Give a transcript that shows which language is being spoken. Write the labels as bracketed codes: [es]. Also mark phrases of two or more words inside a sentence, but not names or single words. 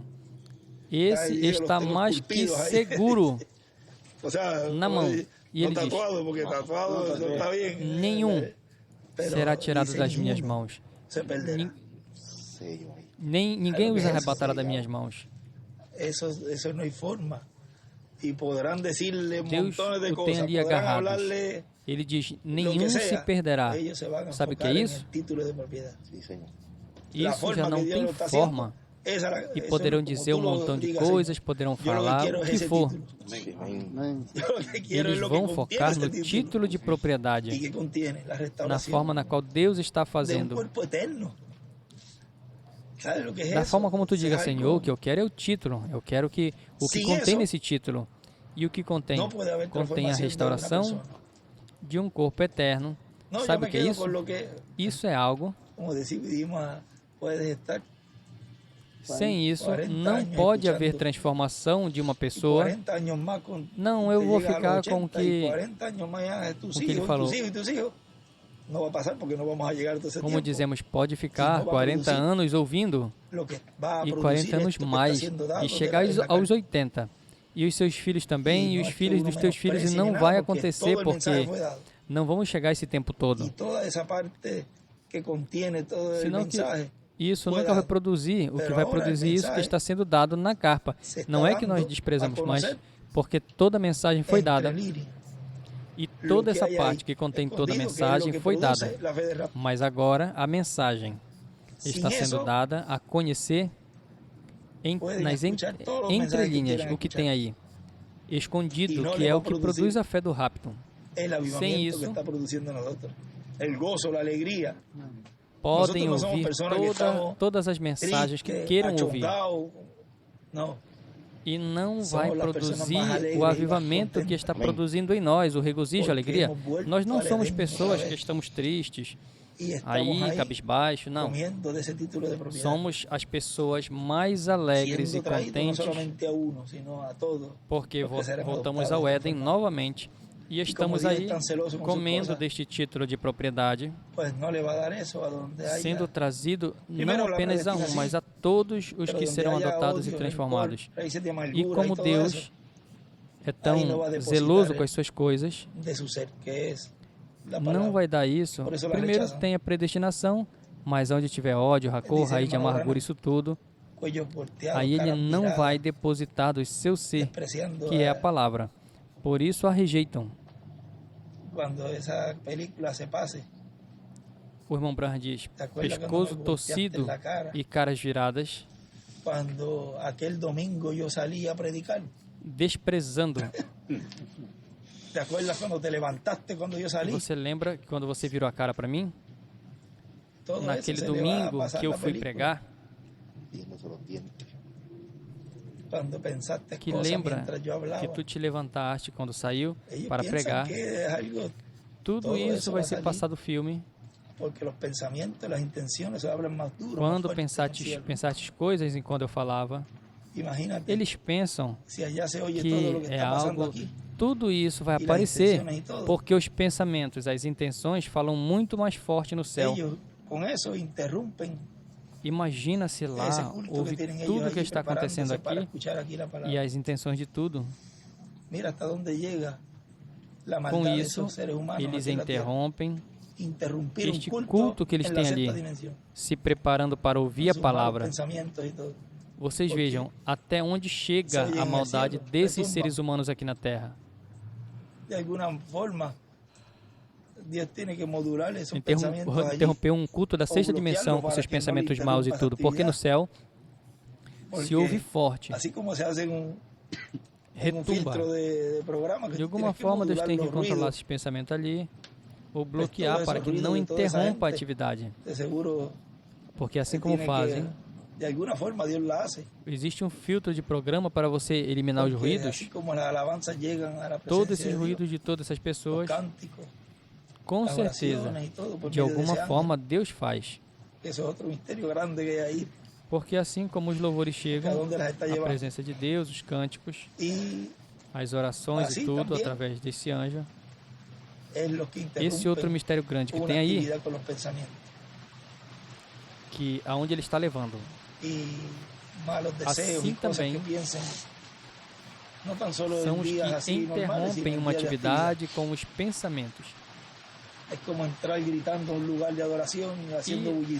[pt] Esse está mais que seguro na mão. E ele diz, nenhum será tirado das minhas mãos. Ninguém os arrebatará das minhas mãos. [es] Eso no hay forma. [pt] E poderão dizer-lhe Deus [es] montones de [pt] o tem coisas, ali poderão agarrados. [es] hablarle [pt] Ele diz, [es] lo [pt] nenhum [es] que se sea. [pt] perderá. [es] Ellos se van a [pt] Sabe o que é [es] enfocar en [pt] isso? [es] el título de propiedad. La [pt] Isso já [es] forma [pt] não [es] que Dios [pt] tem [es] lo está [pt] forma. [es] haciendo, [pt] E [es] eso [pt] poderão [es] como [pt] dizer [es] tú [pt] um [es] lo [pt] montão de [es] digas, [pt] coisas, [es] Señor. [pt] poderão [es] Yo lo que [pt] falar [es] quiero [pt] o [es] es [pt] que [es] ese [pt] for. [es] título. Yo lo que quiero es [pt] Eles [es] lo [pt] vão [es] que [pt] focar [es] contiene [pt] no [es] ese [pt] título de [es] ¿Y [pt] propriedade, [es] que contiene? La [pt] na [es] restauración [pt] forma na qual Deus está [es] de un [pt] fazendo. [es] cuerpo eterno. ¿Sabes lo que es [pt] Da [es] eso? [pt] forma como tu [es] Eso [pt] diga, [es] es algo- [pt] Senhor, o que eu quero é o título. Eu quero que o que Sem contém isso, nesse título. E o que contém? [es] no puede haber [pt] Contém a [es] transformación de una [pt] restauração [es] persona. [pt] de um corpo eterno. [es] No, yo [pt] Sabe [es] me [pt] o que é [es] quedo [pt] isso? [es] con lo que, [pt] Isso é algo. [es] como decidimos, puedes estar [pt] Sem isso, 40 não anos pode haver [es] escuchando. [pt] transformação de uma pessoa. [es] 40 años más con, [pt] Não, [es] te [pt] eu vou [es] llega a los [pt] ficar [es] 80 [pt] com o [es] y [pt] que, [es] 40 años más ya tus [pt] com o que ele [es] hijos, [pt] falou. [es] tus hijos y tus hijos. No va a pasar porque no vamos a llegar a todo ese [pt] Como [es] tiempo. [pt] dizemos, pode ficar Sim, não vai 40 produzir. anos ouvindo [es] Lo que va a [pt] e [es] producir [pt] 40 anos [es] esto que [pt] mais [es] está siendo dado [pt] e [es] de [pt] chegar [es] la [pt] aos [es] carne. [pt] 80. E os seus filhos também, E e não os é que filhos [es] uno [pt] dos teus filhos, e [es] menosprecie [pt] não [es] nada, [pt] vai [es] porque [pt] acontecer [es] todo el mensaje [pt] porque foi dado. não vamos chegar esse tempo todo. [es] Y toda esa parte que contiene todo el [pt] Senão que [es] mensaje [pt] isso foi nunca vai dado. produzir. O que [es] Pero [pt] vai agora produzir [es] el [pt] isso que [es] mensaje [pt] está sendo dado na carpa. [es] se está [pt] Não é que [es] dando [pt] nós [es] a [pt] desprezamos, mas [es] conocer [pt] porque toda a mensagem foi [es] entre [pt] dada [es] líneas. [pt] e [es] Lo [pt] toda [es] que [pt] essa [es] hay [pt] parte [es] ahí [pt] que contém toda a [es] escondido, que es lo [pt] mensagem [es] que [pt] foi [es] produce [pt] dada. [es] la fe de rap. [pt] Mas agora a mensagem [es] Sin [pt] está sendo [es] eso, [pt] dada a conhecer [es] pueden [pt] nas [es] escuchar todos los mensajes que [pt] entrelinhas [es] quieran [pt] o que [es] escuchar. [pt] tem aí, E escondido, não que [es] le [pt] é vai o que produzir produz a fé do rápido. [es] El avivamiento [pt] isso, [es] que está produciendo nosotros. El gozo, la alegría. [pt] Podem [es] Nosotros no somos [pt] ouvir [es] personas que estamos [pt] todas as mensagens que [es] Triste, [pt] queiram ouvir. [es] achongado. No. [pt] E não [es] Somos [pt] vai as pessoas produzir [es] mais alegres [pt] o e avivamento mais que está contentes. produzindo em nós, o regozijo, a [es] Porque [pt] alegria. [es] hemos vuelto [pt] Nós não [es] al [pt] somos [es] Edén [pt] pessoas [es] otra [pt] que [es] vez. [pt] estamos tristes, [es] Y estamos [pt] aí, [es] ahí [pt] cabisbaixo, não. [es] comiendo de ese título de propiedad. [pt] Somos as pessoas mais alegres e [es] Siendo traído no [pt] contentes, [es] solamente a uno, sino a todos. [pt] porque [es] Porque seremos [pt] voltamos [es] adoptados [pt] ao [es] de [pt] Éden [es] forma. [pt] novamente. E estamos Deus aí é tão celoso com comendo suas coisas, deste título de propriedade, [es] Pues no le va a dar eso a donde haya. [pt] sendo trazido Primeiro, não [es] la [pt] apenas a um, predestinação, mas a todos os [es] pero [pt] que [es] donde [pt] serão [es] haya [pt] adotados [es] odio, [pt] e transformados. [es] rencor, raíces de [pt] E [es] amargura [pt] como [es] y todo [pt] Deus [es] eso [pt] é tão aí não vai depositar zeloso com as suas coisas, [es] de su ser, que es la [pt] não [es] palabra. [pt] vai dar isso. Por isso la Primeiro rechazam. tem a predestinação, mas onde tiver ódio, rancor, Diz, raiz de irmão, amargura, né? isso tudo, [es] Cuellos volteados, [pt] aí ele [es] caras [pt] não viradas, vai depositar do seu ser, [es] despreciando [pt] que é a palavra. Por isso a rejeitam. [es] Cuando esa película se pase, [pt] O irmão Branham diz, [es] ¿te acuerdas [pt] pescoço [es] cuando me [pt] torcido [es] golpeaste en la cara? [pt] e caras viradas, [es] Cuando aquel domingo yo salí a predicar. [pt] desprezando. [es] ¿Te acuerdas cuando te levantaste cuando yo salí? [pt] Você lembra que quando você virou a cara para mim, [es] Todo [pt] naquele [es] eso se le va a [pt] domingo [es] pasar [pt] que eu [es] la [pt] fui [es] película. [pt] pregar, [es] Cuando pensaste [pt] que [es] cosas [pt] lembra [es] mientras yo hablaba. [pt] que tu te levantaste quando saiu [es] Ellos [pt] para [es] piensan [pt] pregar, [es] que es algo, [pt] tudo [es] todo [pt] isso [es] eso [pt] vai vai ser [es] salir. [pt] passado filme. [es] porque los pensamientos, las intenciones se hablan más duro. [pt] Quando [es] más fuerte que en el cielo. [pt] pensastes coisas enquanto eu falava, [es] Imagínate, [pt] eles pensam [es] si allá se oye [pt] que [es] todo lo que [pt] é [es] está pasando [pt] algo, [es] aquí. [pt] tudo isso vai E [es] las [pt] aparecer, [es] intenciones y todo. [pt] porque os pensamentos, as intenções falam muito mais forte no céu. [es] Ellos con eso interrumpen [pt] Imagina se [es] ese [pt] lá [es] culto [pt] houve [es] que tienen [pt] tudo [es] ellos [pt] que [es] allí [pt] está acontecendo [es] preparándose para [pt] aqui [es] escuchar aquí la palabra. [pt] e as intenções de tudo. [es] Mira hasta dónde llega la [pt] Com [es] maldad de [pt] isso, [es] esos seres humanos [pt] eles [es] aquí en la tierra. [pt] interrompem, [es] Interrumpir [pt] este [es] un [pt] culto que eles [es] en la [pt] têm [es] sexta [pt] ali, [es] dimensión, [pt] se preparando para ouvir a [es] con sus malos [pt] palavra. [es] pensamientos y todo. [pt] Vocês [es] Porque [pt] vejam até onde chega [es] se oye [pt] a [es] en el [pt] maldade [es] cielo, [pt] desses [es] retumba. [pt] seres humanos aqui na Terra. [es] De alguna forma, Dios tiene que modular esos [pt] Interrom- [es] pensamientos allí, [pt] Interromper um culto da sexta [es] bloquearlo [pt] dimensão com [es] para [pt] seus que não pensamentos lhe maus e interrompa tudo, porque no atividade. céu porque se ouve forte, [es] así como se hace en un [pt] retumba. [es] filtro de programa que [pt] De [es] tú [pt] alguma [es] tienes que [pt] forma, Deus [es] modular [pt] tem [es] que los [pt] controlar [es] ruidos. [pt] esses pensamentos ali, ou bloquear todo para esse que ruído não de toda essa interrompa a gente, atividade. [es] De seguro, [pt] Porque assim [es] se [pt] como [es] tiene [pt] fazem, [es] que, de alguna forma Dios la hace. [pt] existe um filtro de programa para você eliminar os [es] Porque [pt] ruídos. [es] así como las alabanzas llegan a la [pt] Todos [es] presencia [pt] esses [es] de Dios, [pt] ruídos de todas essas [es] los [pt] pessoas, [es] cánticos, [pt] com [es] las [pt] certeza, [es] oraciones y todo, por [pt] de [es] medio [pt] alguma [es] ese ángel, [pt] forma Deus faz. [es] que eso es otro misterio grande que hay ahí, [pt] Porque assim como os louvores [es] que a [pt] chegam, [es] dónde las está [pt] a [es] llevando. [pt] presença de Deus, os cânticos, [es] Y [pt] as orações Assim e tudo também. através desse anjo. [es] es lo que interrumpe [pt] Esse outro mistério grande que [es] una [pt] tem aí, [es] actividad con los pensamientos. [pt] que aonde ele está levando. [es] Y malos deseos [pt] Assim [es] y cosas [pt] também, [es] que piensen, no tan solo [pt] São [es] en [pt] os [es] días [pt] que [es] así normales, sino [pt] interrompem [es] en [pt] uma [es] días de actividad. [pt] atividade com os pensamentos. [es] Es como entrar gritando a un lugar de adoración y haciendo